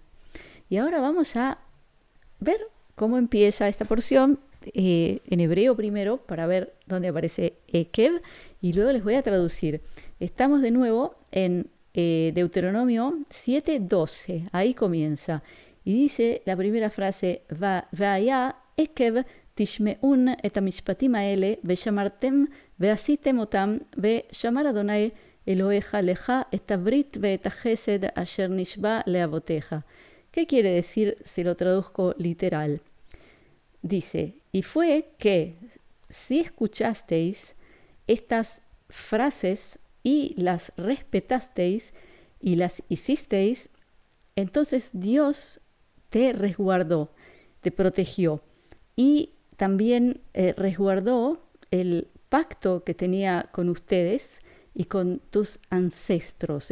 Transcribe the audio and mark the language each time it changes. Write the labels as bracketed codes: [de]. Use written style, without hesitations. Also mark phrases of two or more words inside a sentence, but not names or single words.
[es] Y ahora vamos a ver cómo empieza esta porción en hebreo primero, para ver dónde aparece Ekev, y luego les voy a traducir. Estamos de nuevo en Deuteronomio 7:12. Ahí comienza. Y dice la primera frase, [he] והיה עקב תשמעון את המשפטים האלה ושמרתם ועשיתם אותם ושמר אדוני אלוהיך לך את הברית ואת החסד אשר נשבע לאבותיך. [es] ¿Qué quiere decir si lo traduzco literal? Dice, y fue que si escuchasteis estas frases y las respetasteis y las hicisteis, entonces Dios te resguardó, te protegió y también resguardó el pacto que tenía con ustedes y con tus ancestros.